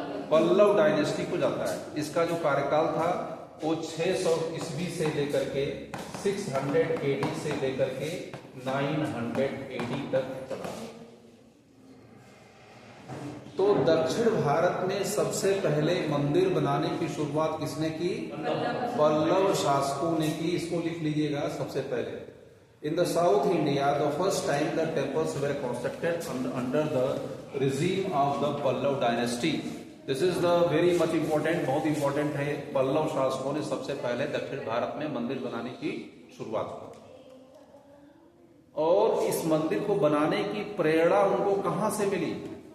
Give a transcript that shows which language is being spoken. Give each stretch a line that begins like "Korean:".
Hindi: Pallav dynasty को जाता है। इसका जो कार्यकाल था वो 600 ईस्वी से लेकर के 600 AD से लेकर के 900 AD तक चला। तो दक्षिण भारत में सबसे पहले मंदिर बनाने की शुरुआत किसने की? पल्लव शासकों ने की। इसको लिख लीजिएगा सबसे पहले।
English: In the South India, the first time the temples were constructed under the regime of the Pallav dynasty. This is the very much important,
Hindi: बहुत
English: important
Hindi: है। पल्लव शासकों ने सबसे पहले दक्षिण भारत में मंदिर बनाने की शुरुआत की। और इस मंदिर को बनाने की प्रेरणा उनको कहां से मिली?